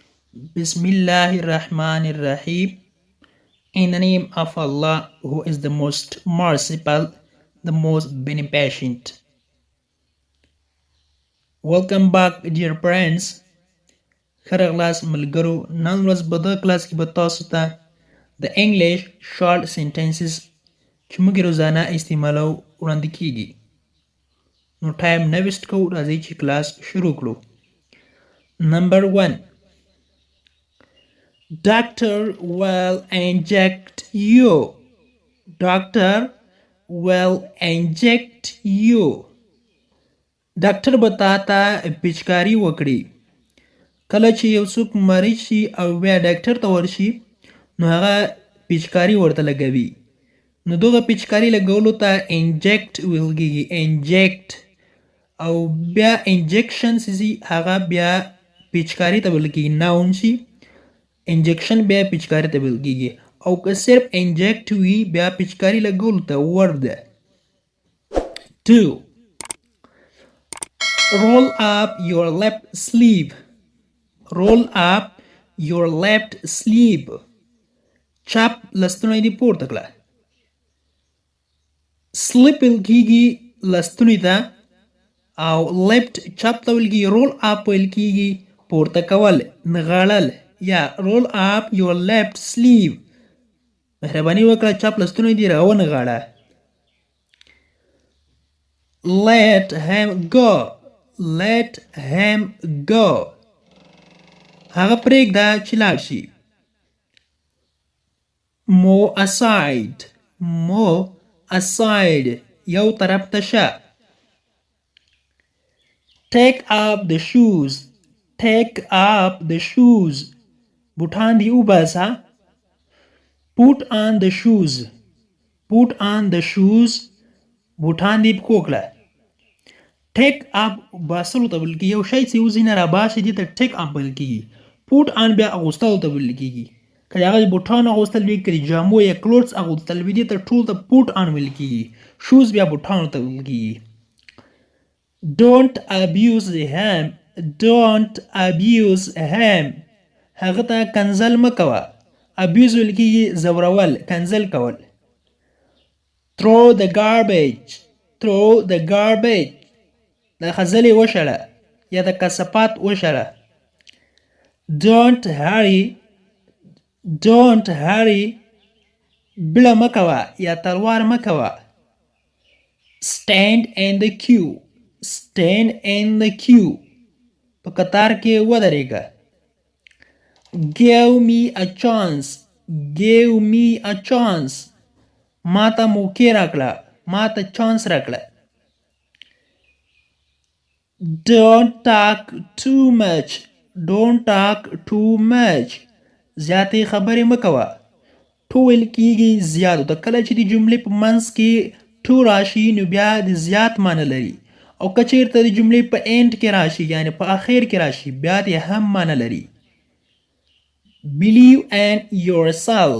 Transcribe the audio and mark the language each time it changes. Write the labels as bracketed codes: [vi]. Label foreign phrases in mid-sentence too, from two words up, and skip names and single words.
[ar] بسم الله الرحمن الرحيم. [en] In the name of Allah, who is the most merciful, the most beneficent. Welcome back, dear friends. [ps] خره class ملګرو، نن ورځ په دغه کلاس کې به تاسو ته د [en] English short sentences [ps] چې موږ یې روزانه استعمالو وړاندې کیږي. نو ټایم نه ویسټ کوو، راځئ چې کلاس شروع کړو. [en] Number 1. Doctor will inject you. Doctor will inject you. [ps] ډاکټر به تا ته پیچکاري وکړي. کله چې یو څوک مریض شي او بیا ډاکټر ته ورشي نو هغه پیچکاري ورته لګوي. نو دغه پیچکاري لګولو ته انجکټ ویل کېږي. انجکټ او بیا انجکشن سي هغه بیا پیچکاري ته ویل کېږي. ناون شي انجکشن بیا پیچکاري ته ویل کېږي. او که صرف انجکټ وي بیا پیچکاري لګولو ته ورډ ده. 2. [en] Roll up your left sleeve. Roll up your left sleeve. [ps] چپ لستوڼی دې پورته کړه. سلیپ ویل کېږي لستوڼي ته او لیفټ چپ ته ویل کېږي. [en] roll up [ps] ویل کېږي پورته کول، نغاړل. [en] یا roll up your left sleeve. [ps] مهرباني وکړه چپ لستوڼی دې راونغاړه. [en] Let him go. Let him go. [ps] هغه پرېږده چې لاړ شي. [en] Move aside. Move aside. [ps] یو طرف ته شه. [en] Take up the shoes. Take up the shoes. [ps] بوټان دې وباسه. [en] Put on the shoes. Put on the shoes. [ps] بوټان دې پښو کړه. [en] take up [ps] باسلو ته ویل کېږي. یو شی چې وځینه راباسي دې ته [en] take up [ps] ویل کېږي. [en] put on [ps] بیا اغوستلو ته ویل کېږي. که د هغه بوټان اغوستل وي، که د جامو یا کلوتس اغوستل وي، دې ته ټول ته [en] put on [ps] ویل کېږي. شوز بیا بوټانو ته ویل کېږي. [en] Don't abuse him. Don't abuse him. [ps] هغه ته کنځل مه کوه. ابیوز ویل کېږي ځورول، کنځل کول. [en] Throw the garbage. Throw the garbage. [ps] د خځلې وشړه یا د کثافات وشړه. [en] Don't hurry. Don't hurry. [ps] بله مه کوه یا تلوار مه کوه. [en] Stand in the queue. Stand in the queue. [ps] په قطار کې ودرېږه. [en] Give me a chance. Give me a chance. [ps] ما ته موقع راکړه. ما ته چانس راکړه. [en] Don't talk too much. Don't talk too much. [ps] زیاتې خبرې مه کوه. تو ویل کېږي زیاتو ته. کله چې د جملې په منځ کې تو راشي نو بیا د زیات معنی لري. او که چېرته د جملې په اینډ کې راشي یعنې په اخر کې راشي بیا د هم معنی لري. [en] Believe in yourself.